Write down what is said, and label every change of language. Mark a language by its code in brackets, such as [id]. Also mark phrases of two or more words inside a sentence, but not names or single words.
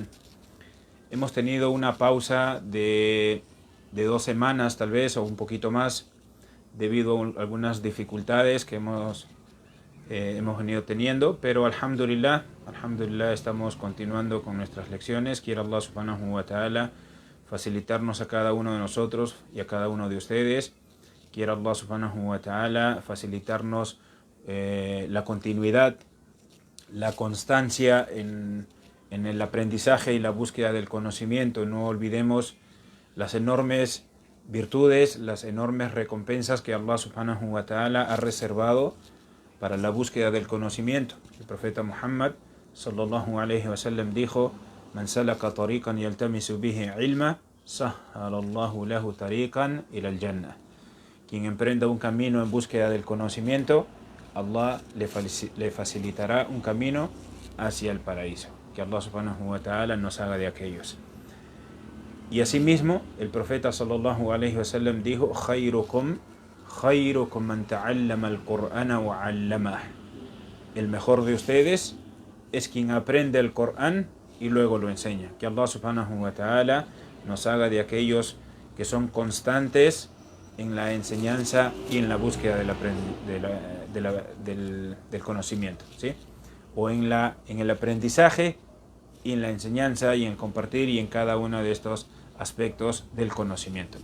[es] Hemos tenido una pausa de 2 semanas tal vez, o un poquito más, debido a algunas dificultades que hemos venido teniendo, pero alhamdulillah estamos continuando con nuestras lecciones. Quiera [ar] الله سبحانه وتعالى [es] facilitarnos a cada uno de nosotros y a cada uno de ustedes. Quiera [ar] الله سبحانه وتعالى [es] facilitarnos la continuidad, la constancia en el aprendizaje y la búsqueda del conocimiento. No olvidemos las enormes virtudes, las enormes recompensas que [ar] الله سبحانه وتعالى [es] ha reservado para la búsqueda del conocimiento. El profeta Muhammad [ar] صلى الله عليه وسلم dijo: من سلك طريقا يلتمس به علما, سهل الله له طريقا إلى الجنة. [es] Quien emprenda un camino en búsqueda del conocimiento, Allah le facilitará un camino hacia el paraíso. Que [ar] الله سبحانه وتعالى [es] nos haga de aquellos. Y asimismo, el profeta [ar] صلى الله عليه وسلم [es] dijo: [ar] خيركم من تعلم القرآن وعلمه. [es] El mejor de ustedes es quien aprende el Corán y luego lo enseña. Que [ar] الله سبحانه وتعالى [es] nos haga de aquellos que son constantes en la enseñanza y en la búsqueda del conocimiento, ¿sí? O en el aprendizaje y en la enseñanza y en compartir y en cada uno de estos aspectos del conocimiento.